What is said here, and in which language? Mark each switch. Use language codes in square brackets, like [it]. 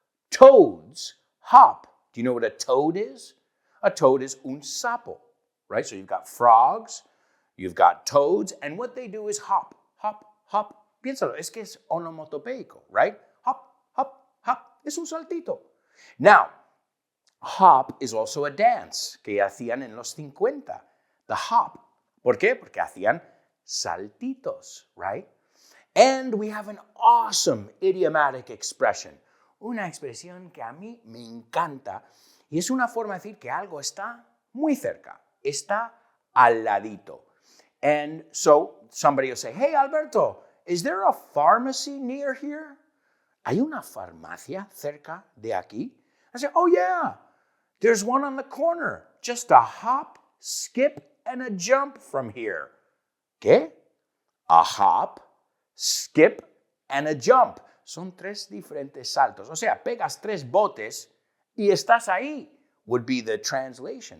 [en] Toads hop. Do you know what a toad is? A toad is [es] un sapo, [en] right? So you've got frogs, you've got toads, and what they do is hop, hop, hop. [es] Piénsalo, es que es onomatopeico, [en] right? Hop, hop, hop. [es] es un saltito. [en] Now, hop is also a dance [es] que hacían en los 50. [en] The hop. [es] ¿Por qué? Porque hacían saltitos, right? [en] And we have an awesome idiomatic expression. [es] Una expresión que a mí me encanta y es una forma de decir que algo está muy cerca, está al ladito. [en] And so somebody will say, hey, Alberto, is there a pharmacy near here? [es] ¿Hay una farmacia cerca de aquí? [en] I say, oh, yeah, there's one on the corner. Just a hop, skip, and a jump from here. ¿Qué? A hop, skip, and a jump. [es] Son 3 diferentes saltos. O sea, pegas 3 botes y estás ahí, [en] would be the translation.